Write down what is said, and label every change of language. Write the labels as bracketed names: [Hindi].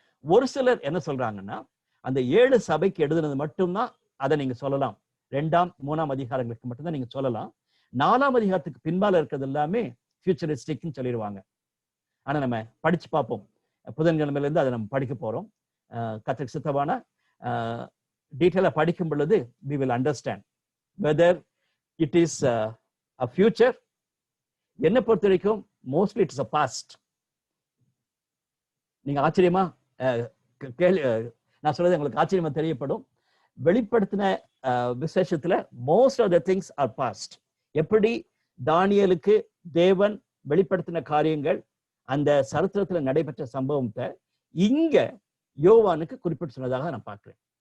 [Tamil] ஒரு சிலர் என்ன சொல்றாங்கன்னா அந்த 7 சபைக்கு எழுதுனது மட்டும்தான் அதை நீங்க சொல்லலாம், 2ஆம் 3ஆம் அதிகாரங்களுக்கு மட்டும்தான் நீங்க சொல்லலாம். 4ஆம் அதிகாரத்துக்கு பின்பால இருக்கிறது எல்லாமே ஃபியூச்சரிஸ்டிக்னு சொல்லிடுவாங்க. ஆனா நம்ம படிச்சு பார்ப்போம். புதன்கிழமையில இருந்து அதை நம்ம படிக்க போறோம். கர்த்தருக்கு சித்தமான டீட்டெயிலா படிக்கும் பொழுது [English] we will understand whether it is a future. [Tamil] என்னை பொறுத்த வரைக்கும் [English] mostly it is a past. [Tamil] நீங்க ஆச்சரியமா நான் சொல்றது உங்களுக்கு ஆச்சரியமா தெரியப்படும். வெளிப்படுத்தின விசேஷத்துல [English] Most of the things are past. [Tamil] எப்படி தானியேலுக்கு தேவன் வெளிப்படுத்தின காரியங்கள் அந்த சரித்திரத்துல நடைபெற்ற சம்பவத்தை இங்க யோவானுக்கு குறிப்பிட்டு சொன்னதாக நான் பார்க்கிறேன்.